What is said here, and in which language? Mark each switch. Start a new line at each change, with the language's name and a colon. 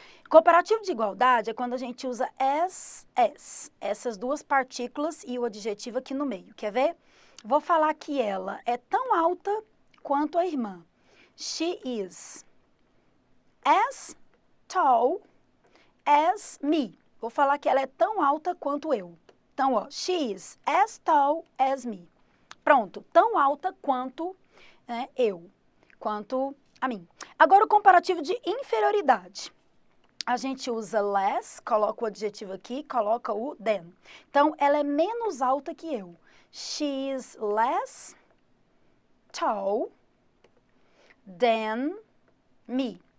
Portuguese: Comparativo de igualdade é quando a gente usa as, essas duas partículas e o adjetivo aqui no meio. Quer ver? Vou falar que ela é tão alta quanto a irmã.
English: She is as tall as me.
Portuguese: Vou falar que ela é tão alta quanto eu. Então, ó, she is as tall as me. Pronto, tão alta quanto eu, quanto a mim. Agora, o comparativo de inferioridade. A gente usa less, coloca o adjetivo aqui, coloca o than. Então, ela é menos alta que eu. She is less tall than me.